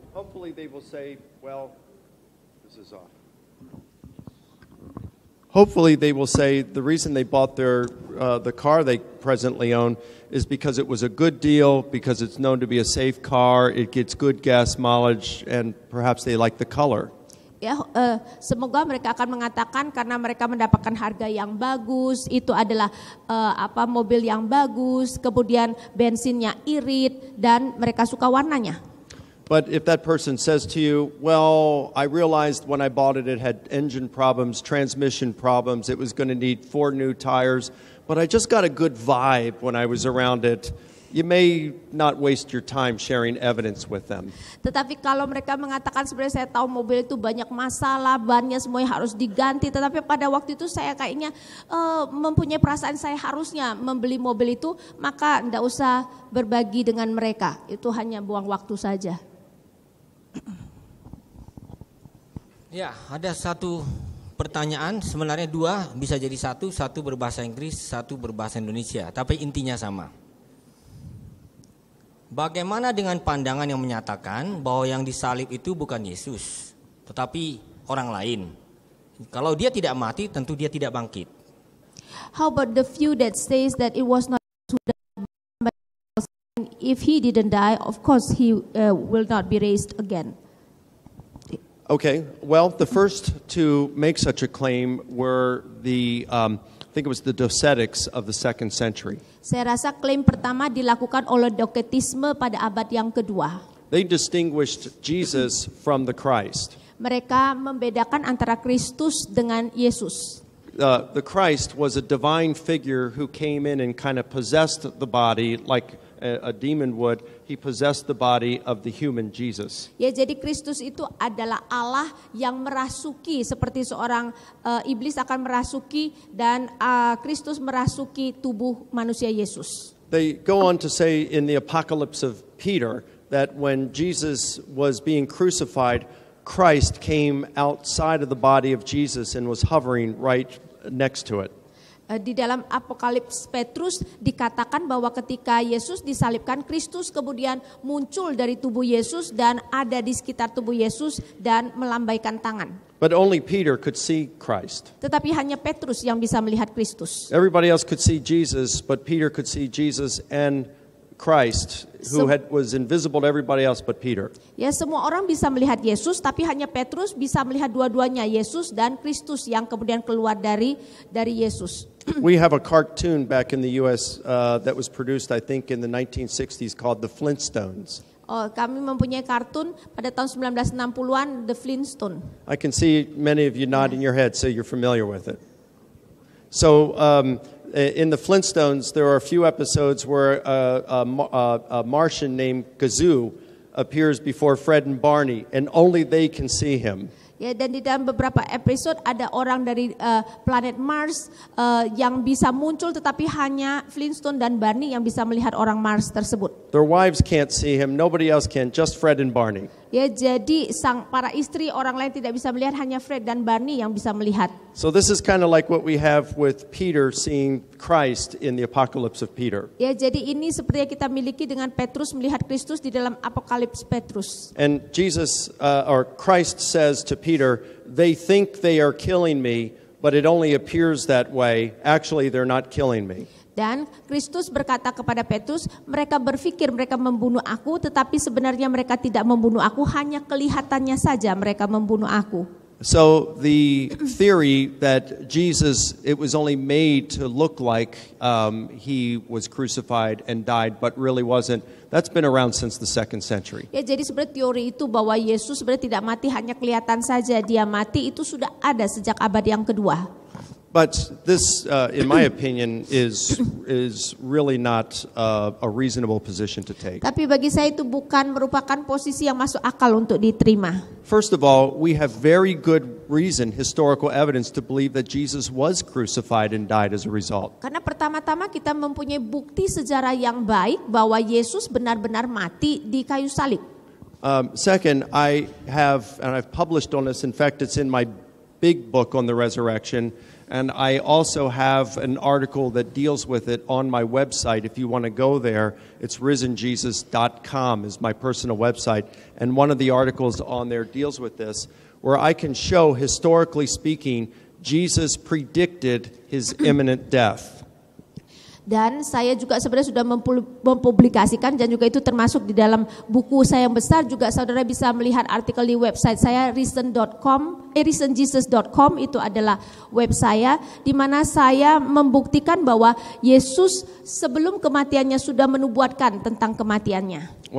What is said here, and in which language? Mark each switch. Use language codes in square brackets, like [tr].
[en] Hopefully they will say, well, this is off. Hopefully they will say the reason they bought the car they presently own is because it was a good deal, because it's known to be a safe car, it gets good gas mileage, and perhaps they like the color. [id] Ya, semoga mereka akan mengatakan karena mereka mendapatkan harga yang bagus, itu adalah mobil yang bagus, kemudian bensinnya irit dan mereka suka warnanya. [en] But if that person says to you, well, I realized when I bought it, it had engine problems, transmission problems, it was going to need 4 new tires, but I just got a good vibe when I was around it. You may not waste your time sharing evidence with them. [id] Tetapi kalau mereka mengatakan sebenarnya saya tahu mobil itu banyak masalah, bannya semuanya harus diganti, tetapi pada waktu itu saya kayaknya mempunyai perasaan saya harusnya membeli mobil itu, maka tidak usah berbagi dengan mereka. Itu hanya buang waktu saja. Ya, ada satu pertanyaan, sebenarnya 2, bisa jadi satu berbahasa Inggris, satu berbahasa Indonesia, tapi intinya sama. Bagaimana dengan pandangan yang menyatakan bahwa yang disalib itu bukan Yesus, tetapi orang lain? Kalau dia tidak mati, tentu dia tidak bangkit. [en] How about the few that says that it was not who died, but if he didn't die, of course he will not be raised again. Okay, well, the first to make such a claim were I think it was the Docetics of the 2nd century. [id] Saya rasa klaim pertama dilakukan oleh Doketisme pada abad yang kedua. [en] They distinguished Jesus from the Christ. [id] Mereka membedakan antara Kristus dengan Yesus. [en] The Christ was a divine figure who came in and kind of possessed the body like a demon would. He possessed the body of the human Jesus. [id] Ya, jadi Kristus itu adalah Allah yang merasuki seperti seorang iblis akan merasuki dan Kristus merasuki tubuh manusia Yesus. [en] They go on to say in the Apocalypse of Peter that when Jesus was being crucified, Christ came outside of the body of Jesus and was hovering right next to it. [id] Di dalam Apokalips Petrus dikatakan bahwa ketika Yesus disalibkan, Kristus kemudian muncul dari tubuh Yesus dan ada di sekitar tubuh Yesus dan melambaikan tangan. [en] But only Peter could see Christ. [id] Tetapi hanya Petrus yang bisa melihat Kristus. [en] Everybody else could see Jesus, but Peter could see Jesus and Christ, who was invisible to everybody else but Peter. [id] Ya, semua orang bisa melihat Yesus, tapi hanya Petrus bisa melihat dua-duanya, Yesus dan Kristus yang kemudian keluar dari Yesus. [en] We have a cartoon back in the U.S. That was produced, I think, in the 1960s called The Flintstones. [id] Oh, kami mempunyai kartun pada tahun 1960-an, The Flintstone. [en] I can see many of you nodding your head, so you're familiar with it. So, in the Flintstones, there are a few episodes where a Martian named Gazoo appears before Fred and Barney, and only they can see him. [id] Ya, dan di dalam beberapa episode ada orang dari planet Mars yang bisa muncul, tetapi hanya Flintstone dan Barney yang bisa melihat orang Mars tersebut. [en] Their wives can't see him, nobody else can, just Fred and Barney. [id] Ya, jadi para istri orang lain tidak bisa melihat, hanya Fred dan Barney yang bisa melihat. [en] So this is kind of like what we have with Peter seeing Christ in the Apocalypse of Peter. [id] Ya, jadi ini seperti yang kita miliki dengan Petrus melihat Kristus di dalam Apokalips Petrus. [en] And Jesus or Christ says to Peter, "They think they are killing me, but it only appears that way. Actually, they're not killing me." [id] Dan Kristus berkata kepada Petrus, mereka berpikir mereka membunuh aku, tetapi sebenarnya mereka tidak membunuh aku, hanya kelihatannya saja mereka membunuh aku. [en] So the theory that Jesus, it was only made to look like he was crucified and died, but really wasn't, that's been around since the 2nd century. [id] Ya, jadi sebenarnya teori itu bahwa Yesus sebenarnya tidak mati, hanya kelihatan saja dia mati, itu sudah ada sejak abad yang kedua. [en] But this, in my opinion, is really not a reasonable position to take. [id] Tapi bagi saya itu bukan merupakan posisi yang masuk akal untuk diterima. [en] First of all, we have very good reason, historical evidence, to believe that Jesus was crucified and died as a result. [id] Karena pertama-tama kita mempunyai bukti sejarah yang baik bahwa Yesus benar-benar mati di kayu salib. [en] Second, I've published on this. In fact, it's in my big book on the resurrection. And I also have an article that deals with it on my website. If you want to go there, it's risenjesus.com is my personal website. And one of the articles on there deals with this, where I can show, historically speaking, Jesus predicted his imminent death. [id] Dan saya juga sebenarnya sudah mempublikasikan, dan juga itu termasuk di dalam buku saya yang besar. Juga saudara bisa melihat artikel di website saya risenjesus.com, itu adalah web saya, di mana saya membuktikan bahwa Yesus sebelum kematiannya sudah menubuatkan tentang kematiannya.